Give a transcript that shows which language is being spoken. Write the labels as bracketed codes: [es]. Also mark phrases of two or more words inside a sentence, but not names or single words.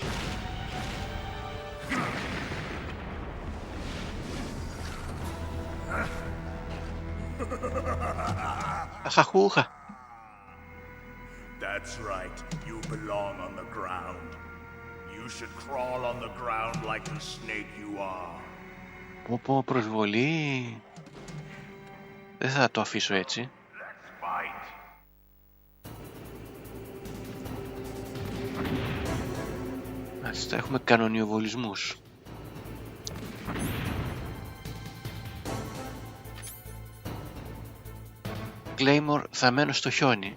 [el] Αχαχούχα. [en] That's right. You belong on the ground. You should crawl on the ground like the snake you are. [el] Πω προσβολή. Δεν θα το αφήσω έτσι. [en] Let's fight. [el] Μάλιστα, έχουμε κανονιοβολισμούς. Claymore θα μένω στο χιόνι.